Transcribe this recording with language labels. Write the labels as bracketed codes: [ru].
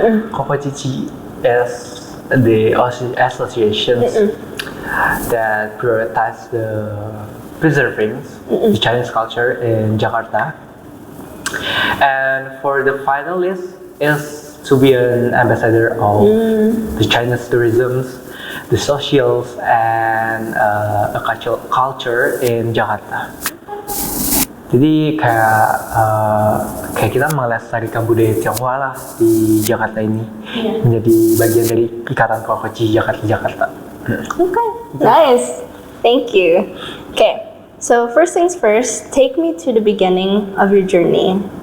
[en] Kopocici is the associations that prioritize the preserving the Chinese culture in Jakarta. And for the finalist is to be an ambassador of the Chinese tourism, the socials, and a culture in Jakarta. [id] Jadi kayak kita melestarikan budaya Tionghoa lah di Jakarta ini, menjadi bagian dari ikatan Kokoci Jakarta. [en] Okay, nice. Thank you. Okay, so first things first, take me to the beginning of your journey.